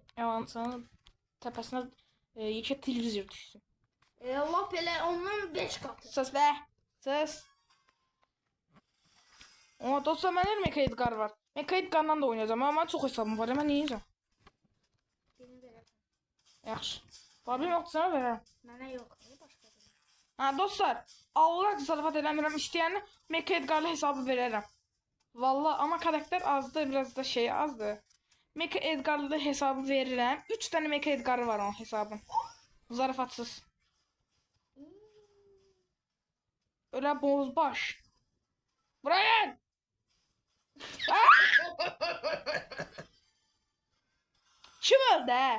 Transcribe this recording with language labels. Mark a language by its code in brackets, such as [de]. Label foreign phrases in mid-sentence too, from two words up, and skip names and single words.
[az] Sana tepesine yekə televizor düşsün. Allah belə ondan 5 katı. Sus be. Sus. [tr] Ama dostlar benim Mecha Edgar var. Mecha Edgar'la da oynayacağım ama çok hesabım var. Hemen yiyeceğim. [az] Beni verəm. Yaxşı. Problem yoxdur sana verərəm. Mənə yox. Başqa Dostlar, Allah zarafat eləmirəm. İstəyəni Mecha Edgar'la hesabı verərəm. [tr] Vallahi ama karakter azdı, biraz da şey azdı. [az] Mecha Edgar'la hesabı verirəm. 3 tane Mecha Edgar'ı var onun hesabın. [tr] Zarafatsız. Öyle bozbaş. Buraya gel. Kim öldü he?